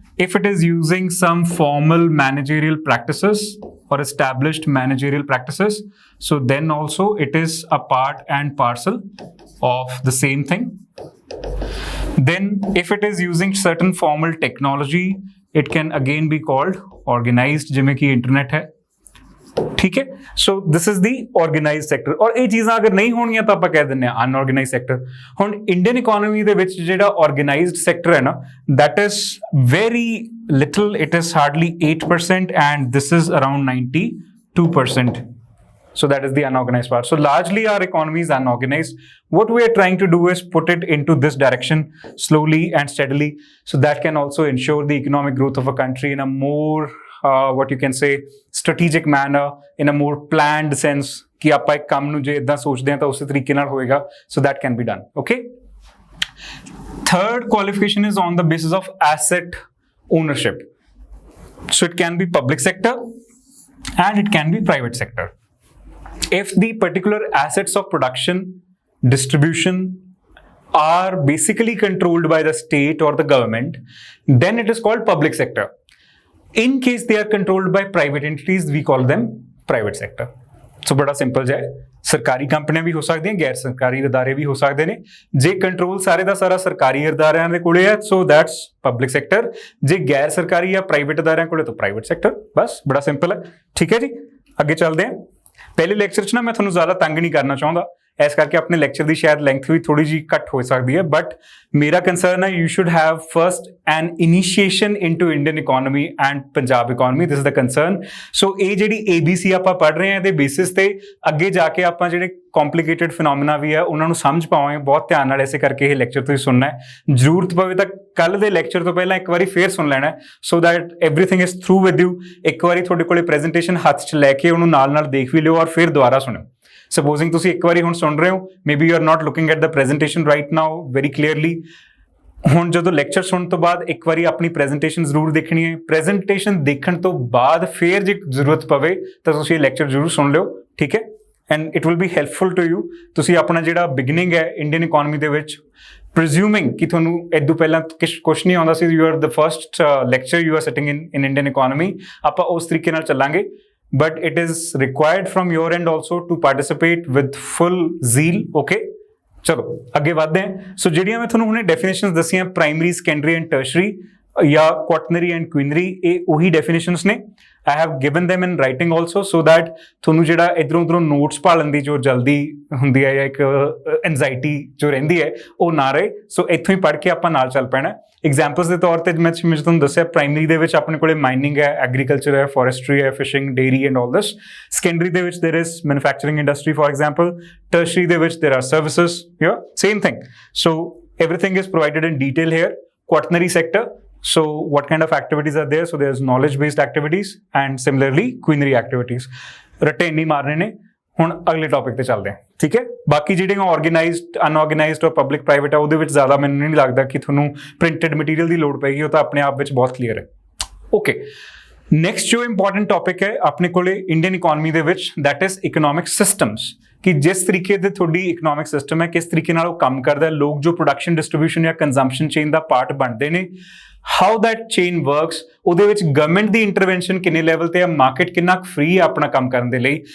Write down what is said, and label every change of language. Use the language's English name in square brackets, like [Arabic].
[English] If it is using some formal managerial practices or established managerial practices, so then also it is a part and parcel of the same thing. Then if it is using certain formal technology, it can again be called organized, [Punjabi] ਜਿਵੇਂ ਕਿ internet ਹੈ, [Hindi] ठीक है? [English] So this is the organized sector. [Hindi] और [Punjabi] ਇਹ ਚੀਜ਼ਾਂ ਅਗਰ ਨਹੀਂ ਹੋਣੀਆਂ ਤਾਂ ਆਪਾਂ ਕਹਿ ਦਿੰਦੇ ਹਾਂ unorganized sector. ਹੁਣ ਇੰਡੀਅਨ ਇਕਨੋਮੀ ਦੇ ਵਿੱਚ ਜਿਹੜਾ organized sector ਹੈ ਨਾ, [English] that is very little. It is hardly 8% and this is around 92%. So that is the unorganized part. So largely our economy is unorganized. What we are trying to do is put it into this direction slowly and steadily. So that can also ensure the economic growth of a country in a more what you can say strategic manner, in a more planned sense, [Punjabi] ਕਿ ਆਪਾਂ ਇੱਕ ਕੰਮ ਨੂੰ ਜੇ ਇਦਾਂ ਸੋਚਦੇ ਹਾਂ ਤਾਂ ਉਸੇ ਤਰੀਕੇ ਨਾਲ ਹੋਏਗਾ. [English] So that can be done, okay? Third qualification is on the basis of asset ownership. So it can be public sector and it can be private sector. If the particular assets of production, distribution are basically controlled by the state or the government, then it is called public sector. In case they are controlled by private entities, we call them private sector. So [Hindi] बड़ा [English] simple [Punjabi] ਜਿਹਾ ਹੈ. ਸਰਕਾਰੀ ਕੰਪਨੀਆਂ ਵੀ ਹੋ ਸਕਦੀਆਂ, ਗੈਰ ਸਰਕਾਰੀ ਅਦਾਰੇ ਵੀ ਹੋ ਸਕਦੇ ਨੇ. ਜੇ ਕੰਟਰੋਲ ਸਾਰੇ ਦਾ ਸਾਰਾ ਸਰਕਾਰੀ ਅਦਾਰਿਆਂ ਦੇ ਕੋਲੇ ਹੈ, [English] so that's public sector. [Punjabi] ਜੇ ਗੈਰ ਸਰਕਾਰੀ ਜਾਂ ਪ੍ਰਾਈਵੇਟ ਅਦਾਰਿਆਂ ਕੋਲੇ ਤਾਂ private sector. ਬਸ ਬੜਾ ਸਿੰਪਲ ਹੈ, ਠੀਕ ਹੈ ਜੀ. ਅੱਗੇ ਚੱਲਦੇ ਹਾਂ. ਪਹਿਲੇ ਲੈਕਚਰ 'ਚ ਨਾ ਮੈਂ ਤੁਹਾਨੂੰ ਜ਼ਿਆਦਾ ਤੰਗ ਨਹੀਂ ਕਰਨਾ ਚਾਹੁੰਦਾ, ਇਸ ਕਰਕੇ ਆਪਣੇ ਲੈਕਚਰ ਦੀ ਸ਼ਾਇਦ ਲੈਂਥ ਵੀ ਥੋੜੀ ਜਿਹੀ ਘੱਟ ਹੋ ਸਕਦੀ ਹੈ, ਬਟ ਮੇਰਾ ਕੰਸਰਨ ਹੈ [English] You should have first an initiation into Indian economy and Punjab economy. This is the concern. [Punjabi] ਸੋ ਇਹ ਜਿਹੜੀ ABC ਆਪਾਂ ਪੜ੍ਹ ਰਹੇ ਹਾਂ, ਇਹਦੇ ਬੇਸਿਸ ਤੇ ਅੱਗੇ ਜਾ ਕੇ ਆਪਾਂ ਜਿਹੜੇ ਕੰਪਲੀਕੇਟਡ ਫਿਨੋਮੀਨਾ ਵੀ ਹੈ ਉਹਨਾਂ ਨੂੰ ਸਮਝ ਪਾਵਾਂਗੇ ਬਹੁਤ ਧਿਆਨ ਨਾਲ. ਇਸੇ ਕਰਕੇ ਇਹ ਲੈਕਚਰ ਤੁਸੀਂ ਸੁਣਨਾ ਹੈ. ਜ਼ਰੂਰਤ ਪਵੇ ਤਾਂ ਕੱਲ੍ਹ ਦੇ ਲੈਕਚਰ ਤੋਂ ਪਹਿਲਾਂ ਇੱਕ ਵਾਰੀ ਫੇਰ ਸੁਣ ਲੈਣਾ, [English] So that everything is through with you. [Punjabi] ਇੱਕ ਵਾਰੀ ਤੁਹਾਡੇ ਕੋਲੇ ਪ੍ਰੈਜੈਂਟੇਸ਼ਨ ਹੱਥ 'ਚ ਲੈ ਕੇ ਉਹਨੂੰ ਨਾਲ ਨਾਲ ਦੇਖ ਵੀ ਲਿਓ ਔਰ ਫਿਰ ਦੁਬਾਰਾ ਸੁਣਿਓ. [English] Supposing [Punjabi] ਤੁਸੀਂ ਇੱਕ ਵਾਰੀ ਹੁਣ ਸੁਣ ਰਹੇ ਹੋ, [English] maybe you are not looking at the presentation right now very clearly. [Punjabi] ਹੁਣ ਜਦੋਂ ਲੈਕਚਰ ਸੁਣਨ ਤੋਂ ਬਾਅਦ ਇੱਕ ਵਾਰੀ ਆਪਣੀ ਪ੍ਰੈਜੈਂਟੇਸ਼ਨ ਜ਼ਰੂਰ ਦੇਖਣੀ ਹੈ. ਪ੍ਰੈਜੈਂਟੇਸ਼ਨ ਦੇਖਣ ਤੋਂ ਬਾਅਦ ਫਿਰ ਜੇ ਜ਼ਰੂਰਤ ਪਵੇ ਤਾਂ ਤੁਸੀਂ ਇਹ ਲੈਕਚਰ ਜ਼ਰੂਰ ਸੁਣ ਲਿਓ, ਠੀਕ ਹੈ? [English] And it will be helpful to you. [Punjabi] ਤੁਸੀਂ ਆਪਣਾ ਜਿਹੜਾ ਬਿਗਨਿੰਗ ਹੈ ਇੰਡੀਅਨ ਇਕੋਨਮੀ ਦੇ ਵਿੱਚ, presuming ਕਿ ਤੁਹਾਨੂੰ ਇਦੋਂ ਪਹਿਲਾਂ ਕੁਛ ਨਹੀਂ ਆਉਂਦਾ ਸੀ, [English] you are the first lecture you are sitting in Indian economy, [Punjabi] ਆਪਾਂ ਉਸ ਤਰੀਕੇ ਨਾਲ ਚੱਲਾਂਗੇ. [English] But it is required from your end also to participate with full zeal, okay? [Punjabi] ਚਲੋ ਅੱਗੇ ਵਧਦੇ ਹਾਂ. ਸੋ ਜਿਹੜੀਆਂ ਮੈਂ ਤੁਹਾਨੂੰ ਹੁਣੇ ਡੈਫੀਨੇਸ਼ਨਸ ਦੱਸੀਆਂ, ਪ੍ਰਾਇਮਰੀ, ਸੈਕੰਡਰੀ ਐਂਡ ਟਰਸ਼ਰੀ ਜਾਂ ਕੁਆਟਰਨਰੀ ਐਂਡ ਕੁਇਨਰੀ, ਇਹ ਉਹੀ ਡੈਫੀਨੇਸ਼ਨਸ ਨੇ. [English] I have given them in writing also so that [Punjabi] ਤੁਹਾਨੂੰ ਜਿਹੜਾ ਇੱਧਰੋਂ ਉੱਧਰੋਂ ਨੋਟਸ ਭਾਲਣ ਦੀ ਜੋ ਜਲਦੀ ਹੁੰਦੀ ਹੈ ਜਾਂ ਇੱਕ ਐਨਜ਼ਾਈਟੀ ਜੋ ਰਹਿੰਦੀ ਹੈ ਉਹ ਨਾ ਰਹੇ. ਸੋ ਇੱਥੋਂ ਹੀ ਪੜ੍ਹ ਕੇ ਆਪਾਂ ਨਾਲ ਚੱਲ ਪੈਣਾ. ਐਗਜ਼ਾਮਪਲਸ ਦੇ ਤੌਰ ਤੇ ਮੈਂ ਤੁਹਾਨੂੰ ਦੱਸਿਆ, ਪ੍ਰਾਇਮਰੀ ਦੇ ਵਿੱਚ ਆਪਣੇ ਕੋਲੇ ਮਾਈਨਿੰਗ ਹੈ, ਐਗਰੀਕਲਚਰ ਹੈ, ਫੋਰੈਸਟਰੀ ਹੈ, fishing, dairy [English] And all this. [Punjabi] Secondary ਦੇ ਵਿੱਚ [English] there is manufacturing industry for example. Tertiary [Punjabi] ਦੇ ਵਿੱਚ [English] there are services. Yeah, same thing. So everything is provided in detail here. Quaternary sector. So what kind of activities are there? So there's knowledge based activities and similarly quinary activities. [Punjabi] ਰੱਟੇ ਨਹੀਂ ਮਾਰਨੇ ਨੇ. ਹੁਣ ਅਗਲੇ topic ਤੇ ਚੱਲਦੇ ਹਾਂ, ਠੀਕ ਹੈ। ਬਾਕੀ ਜਿਹੜੀਆਂ ਆਰਗੇਨਾਈਜ਼ਡ, ਅਨਆਰਗੇਨਾਈਜ਼ਡ ਔਰ ਪਬਲਿਕ ਪ੍ਰਾਈਵੇਟ ਆ ਉਹਦੇ ਵਿੱਚ ਜ਼ਿਆਦਾ ਮੈਨੂੰ ਨਹੀਂ ਲੱਗਦਾ ਕਿ ਤੁਹਾਨੂੰ ਪ੍ਰਿੰਟਡ ਮਟੀਰੀਅਲ ਦੀ ਲੋੜ ਪਏਗੀ, ਉਹ ਤਾਂ ਆਪਣੇ ਆਪ ਵਿੱਚ ਬਹੁਤ ਕਲੀਅਰ ਹੈ। ਓਕੇ, ਨੈਕਸਟ ਜੋ ਇੰਪੋਰਟੈਂਟ ਟੌਪਿਕ ਹੈ ਆਪਣੇ ਕੋਲੇ ਇੰਡੀਅਨ ਇਕੋਨਮੀ ਦੇ ਵਿੱਚ, [English] that is economic systems, [Punjabi] ਕਿ ਜਿਸ ਤਰੀਕੇ ਦੇ ਤੁਹਾਡੀ ਇਕਨੋਮਿਕ ਸਿਸਟਮ ਹੈ, ਕਿਸ ਤਰੀਕੇ ਨਾਲ ਉਹ ਕੰਮ ਕਰਦਾ ਹੈ, ਲੋਕ ਜੋ ਪ੍ਰੋਡਕਸ਼ਨ, ਡਿਸਟ੍ਰੀਬਿਊਸ਼ਨ ਜਾਂ ਕੰਜ਼ੰਪਸ਼ਨ ਚੇਨ ਦਾ ਪਾਰਟ ਬਣਦੇ ਨੇ, [English] how that chain works, [Punjabi] ਉਹਦੇ ਵਿੱਚ ਗਵਰਨਮੈਂਟ ਦੀ ਇੰਟਰਵੈਂਸ਼ਨ ਕਿੰਨੇ ਲੈਵਲ ਤੇ ਆ, ਮਾਰਕੀਟ ਕਿੰਨਾ ਫ੍ਰੀ ਆ ਆਪਣਾ ਕੰਮ ਕਰਨ ਦੇ ਲਈ।